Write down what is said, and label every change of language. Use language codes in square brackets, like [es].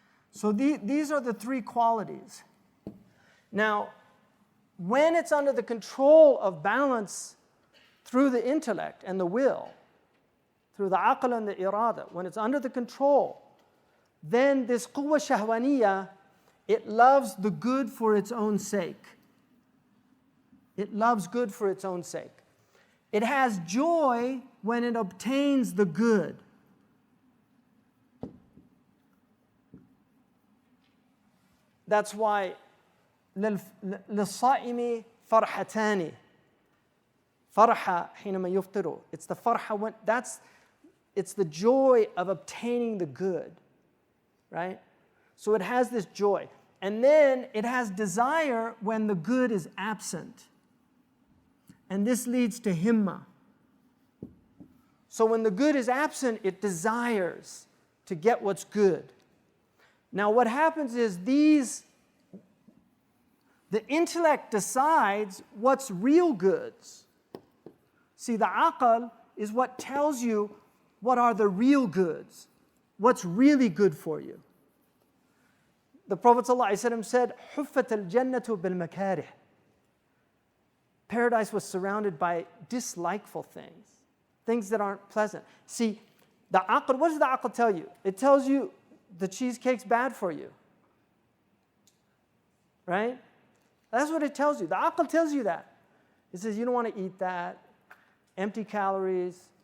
[en] So these are the three qualities. Now, when it's under the control of balance through the intellect and the will, through the aql and the irada, when it's under the control, then this quwwa shahwaniyah, it loves the good for its own sake. It loves good for its own sake. It has joy when it obtains the good. That's why [ar] للصائم فرحتان فرحة حينما يفطر. [en] It's the farha it's the joy of obtaining the good, right? So it has this joy. And then it has desire when the good is absent. And this leads to himma. So when the good is absent, it desires to get what's good. Now what happens is the intellect decides what's real goods. See, the aql is what tells you what are the real goods, what's really good for you. The Prophet ﷺ said, [ar] حُفَّتَ الْجَنَّةُ بِالْمَكَارِهِ. [en] Paradise was surrounded by dislikeful things that aren't pleasant. See, the aql, what does the aql tell you? It tells you the cheesecake's bad for you, right? That's what it tells you. The aql tells you that. It says you don't want to eat that. Empty calories.